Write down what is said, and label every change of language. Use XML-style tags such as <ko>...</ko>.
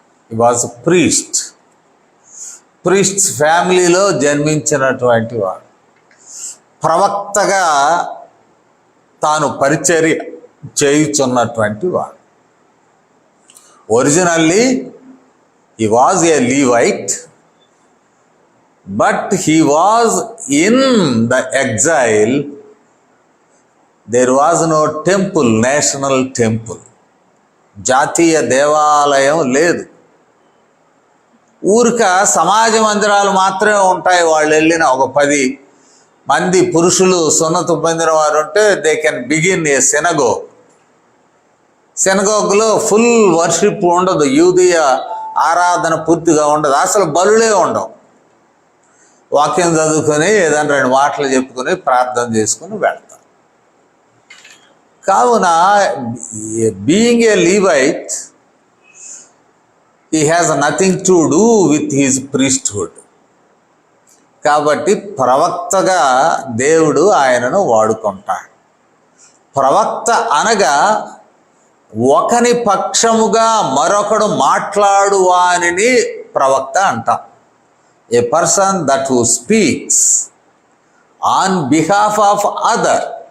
<en>he was</en> <te>priests ఫ్యామిలీలో జన్మించినటువంటి వాడు. ప్రవక్తగా తాను పరిచర్య చేయుచున్నటువంటి వాడు.</te> <en>Originally he was a Levite, but he was in the exile. There was no temple, national temple.</en> <te>జాతీయ దేవాలయం లేదు. ఊరిక సమాజ మందిరాలు మాత్రమే ఉంటాయి. వాళ్ళు వెళ్ళిన ఒక 10 మంది పురుషులు సున్నతి పొందిన వారు ఉంటే</te> <en>they can begin a</en> <te>సెనగోగ్లో full worship ఉండదు. యూదీయ ఆరాధన పూర్తిగా ఉండదు. అసలు బలులే ఉండవు. వాక్యం చదువుకొని ఏదైనా 2 మాటలు చెప్పుకొని ప్రార్థన చేసుకుని వెళ్తాం. కావున</te> <en>Being a Levite, he has nothing to do with his priesthood.</en> <te>కాబట్టి ప్రవక్తగా దేవుడు ఆయనను వాడుకుంటాడు. ప్రవక్త అనగా ఒకని పక్షముగా మరొకడు మాట్లాడు వానిని ప్రవక్త అంటాం.</te> <en>A person that who speaks on behalf of other.</en>